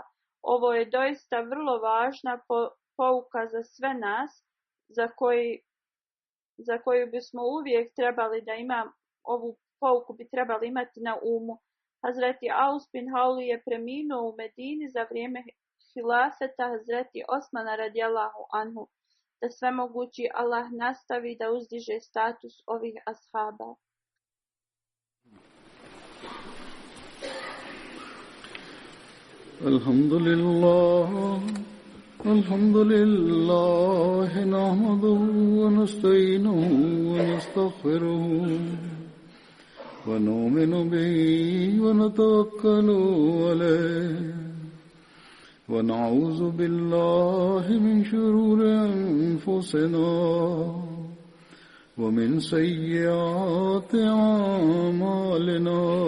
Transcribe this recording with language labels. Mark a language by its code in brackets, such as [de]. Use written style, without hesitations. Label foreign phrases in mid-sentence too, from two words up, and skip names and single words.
[bs] Ovo je doista vrlo važna pouka za sve nas, za koju bismo uvijek trebali da ovu pouku bi trebali imati na umu. Hazreti Aus bin Hauli je preminuo u Medini za vrijeme hilafeta Hazreti Osmana [ar] رضي الله عنه. [bs] Da svemogući Allah nastavi da uzdiže status ovih ashaba. [ar] الحمد لله نحمده ونستعينه و نستغفره ونؤمن به ونتوكل عليه ونعوذ بالله من شرور أنفسنا ومن سيئات أعمالنا.